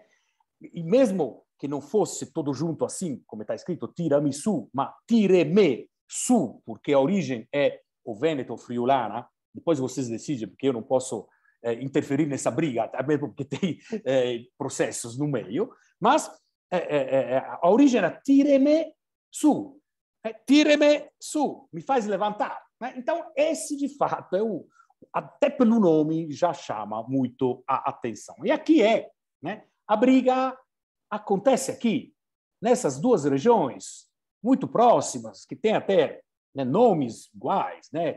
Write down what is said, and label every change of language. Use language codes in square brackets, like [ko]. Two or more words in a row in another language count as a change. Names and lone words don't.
[pt] E mesmo que não fosse todo junto assim, como está escrito, tiramisu, mas tireme-su, porque a origem é o Vêneto friulana, depois vocês decidem, porque eu não posso interferir nessa briga, até mesmo porque tem processos no meio, mas a origem era tireme-su, tireme-su, me faz levantar. Né? Então, esse, de fato, até pelo nome, já chama muito a atenção. E aqui né? A briga acontece aqui, nessas duas regiões muito próximas, que têm até nomes iguais, né?